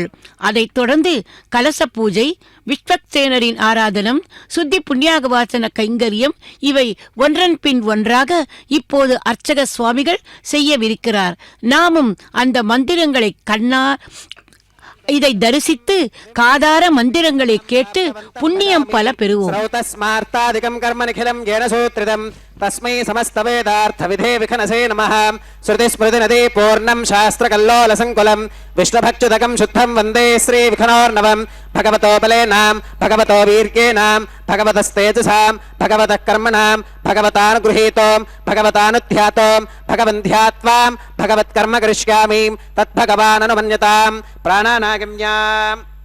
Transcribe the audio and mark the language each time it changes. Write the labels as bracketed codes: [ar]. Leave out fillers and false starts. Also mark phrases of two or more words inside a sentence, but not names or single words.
[ta] அதைத் தொடர்ந்து கலச பூஜை, விஸ்வக்சேனரின் ஆராதனம், சுத்தி புண்ணியாகவாசன கைங்கரியம் இவை ஒன்றன் பின் ஒன்றாக இப்போது அர்ச்சக சுவாமிகள் செய்யவிருக்கிறார். நாமும் அந்த மந்திரங்களை இதை தரிசித்து காதார மந்திரங்களை கேட்டு புண்ணியம் பல பெறுவோம். [sa] तस्मै समस्त वेदार्थ विधे विखनसे नमः. श्रुति स्मृति नदी पूर्णं शास्त्र कल्लोल संकुलं विष्णुभक्षुदकं शुद्धं वन्दे श्री विखनोर्नवं. भगवतो बलेनां भगवतो वीर्येणां भगवतस्तेजसां भगवतः कर्मणां भगवतानुगृहीतों भगवतानुध्यातों भगवन्ध्यात्वां भगवत्कर्म करिष्यामि तद्भगवाननुमन्यतां प्राणानागम्याम्.